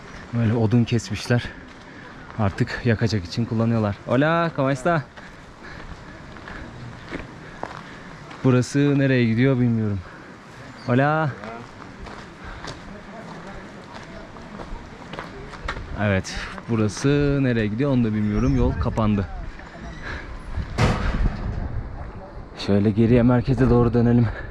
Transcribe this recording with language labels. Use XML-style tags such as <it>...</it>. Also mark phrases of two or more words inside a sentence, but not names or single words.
<tr>Böyle odun kesmişler. Artık yakacak için kullanıyorlar.</tr> <es>Hola, ¿cómo está?</es> <tr>Burası nereye gidiyor bilmiyorum.</tr> <es>Hola.</es> <tr>Evet, burası nereye gidiyor onu da bilmiyorum. Yol kapandı. Şöyle geriye merkeze doğru dönelim.</tr>